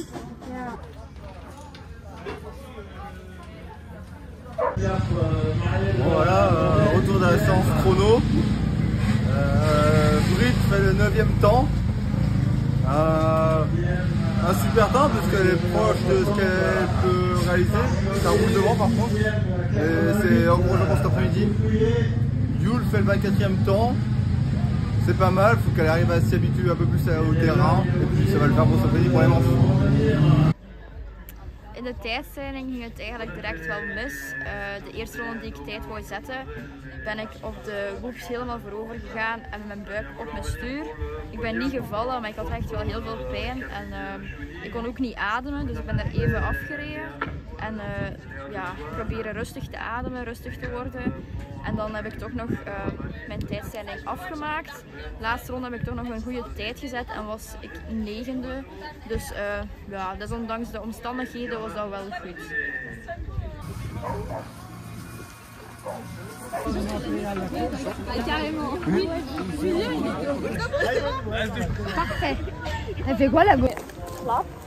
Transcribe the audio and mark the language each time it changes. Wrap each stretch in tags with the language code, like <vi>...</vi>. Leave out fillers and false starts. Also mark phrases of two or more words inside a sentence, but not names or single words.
<fr>Yeah. Voilà, retour de la séance chrono. Brit fait le 9e temps. Un super temps parce qu'elle est proche de ce qu'elle peut réaliser. Ça roule devant par contre. C'est en gros je pense cet après-midi. Yule fait le 24e temps. C'est pas mal, il faut qu'elle arrive à s'y habituer un peu plus au terrain. Et puis ça va le faire pour s'entraîner pour les manches.</fr> <nl>In de tijdstelling ging het eigenlijk direct wel mis. De eerste ronde die ik tijd wou zetten, ben ik op de box helemaal voorover gegaan en met mijn buik op mijn stuur. Ik ben niet gevallen, maar ik had echt wel heel veel pijn en ik kon ook niet ademen, dus ik ben daar even afgereden. En ja, proberen rustig te ademen, rustig te worden. En dan heb ik toch nog mijn tijdstelling afgemaakt. De laatste ronde heb ik toch nog een goede tijd gezet en was ik 9e. Dus ja, desondanks de omstandigheden was dat wel goed.</nl> <fr>Parfait. Elle fait quoi la go? Flap.</fr>